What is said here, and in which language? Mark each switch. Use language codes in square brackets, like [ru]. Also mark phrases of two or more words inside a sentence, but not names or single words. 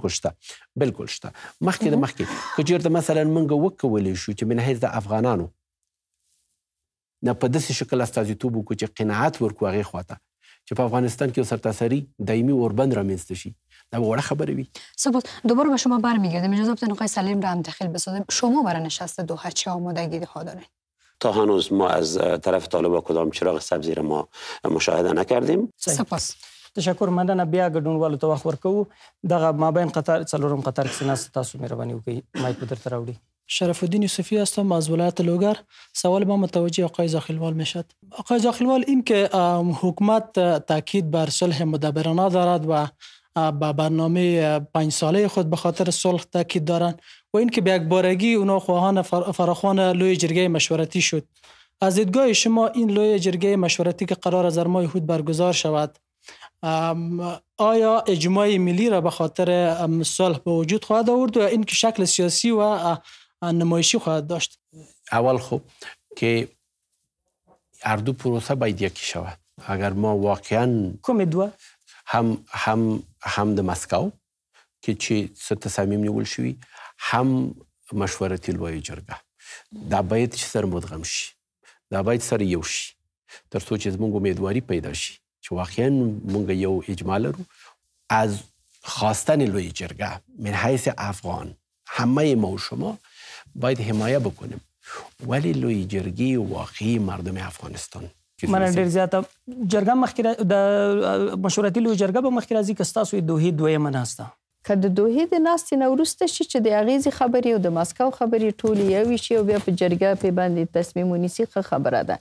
[ps] بالکل شته. مخکې که چېرته مثلا موږ وکولی شو چې [ar] من حیث [ps] د افغانانو نه په داسې شکل استازیتوب وکړو چې قناعت ورکړو هغې خواته چې په افغانستان کې سرتاسري دایمي اوربند رامنځته شي، ده وړه خبره وی. [fa] ثبات دوباره به شما برمیگردیم. اجازه بدین آقای سلیم را هم داخل بسازیم. شما برای نشست دوحه چه آمادگی ها دارین؟ تا هنوز ما از طرف طالبان کدام چراغ سبزی را ما مشاهده نکردیم. سپاس. تشکر. [ps] مننه. بیا ګډونوالو ته وخت ورکوو. دغه مابین قطر څلورم قطر کې ناست تاسو مهرباني وکړئ مایک به درته راوړي. [fa] شرف الدین یوسفی هستم از ولایت لوگر. سوال ما متوجه آقای زاخیلوال میشد. آقای زاخیلوال، این که حکومت تاکید بر صلح مدبرانه دارد و با برنامه 5 ساله خود به خاطر صلح تاکید دارند و این که به یک بارگی اونا خواهان فراخوان [ps] لوی جرگه [fa] مشورتی شد، از دیدگاه شما این [ps] لوی جرگه [fa] مشورتی که قرار از ماه هود برگزار شود، آیا اجماع ملی را به خاطر صلح به وجود خواهد آورد و این که شکل سیاسی و نمایشی خواهد داشت؟ اول خب که اردو پروسه باید یکی شود. اگر ما واقعا [ps] کوم دوه هم د مسکو کې چې څه تصامیم نیول شوي، هم مشورتي لویه جرګه، دا باید چې سره مدغم شي، دا باید سره یو شي تر څو چې زموږ امیدواري پیدا شي چې واقعا موږ یو اجماع لرو. [fa] از خواستن [ps] لویه جرګه [ar] من حیث [fa] افغان همه ما و شما باید حمایه بکنیم، ولی [ps] لویه جرګې [fa] واقعي مردم افغانستان [ps] مننه ډېر زیاته. جرګه مخکې د مشورتي لویه جرګه به مخکې راځي که ستاسو د دوحې دویمه ناسته؟ که د دوحې د ناستې نه وروسته شي چې د اغیزې خبرې او د مسکو خبرې ټولې یوې شي او بیا په جرګه پې باندې تصمیم ونیسي، ښه خبره ده.